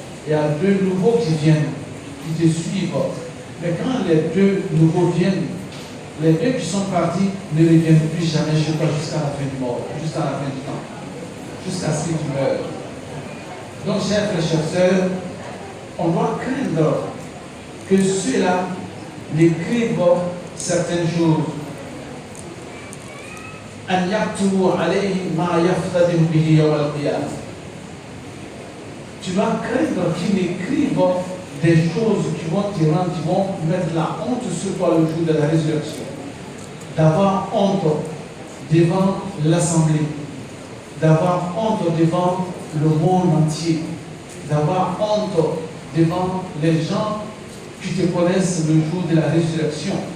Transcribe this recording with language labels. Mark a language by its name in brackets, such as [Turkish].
[French] Il y a deux nouveaux qui viennent, qui te suivent. Mais quand les deux nouveaux viennent, les deux qui sont partis ne reviennent plus jamais chez toi jusqu'à la fin du monde, jusqu'à la fin du temps, jusqu'à ce que tu meurs. Donc, chers frères, chers sœurs, on doit craindre que ceux-là n'écrivent certaines choses. [Arabic] أن يكتبوا عليه ما يفتدم به يوم القيامة. [French] Tu dois craindre qu'ils n'écrivent des choses qui vont te rendre, qui vont mettre la honte sur toi le jour de la résurrection. D'avoir honte devant l'assemblée, d'avoir honte devant le monde entier, d'avoir honte devant les gens qui te connaissent le jour de la résurrection.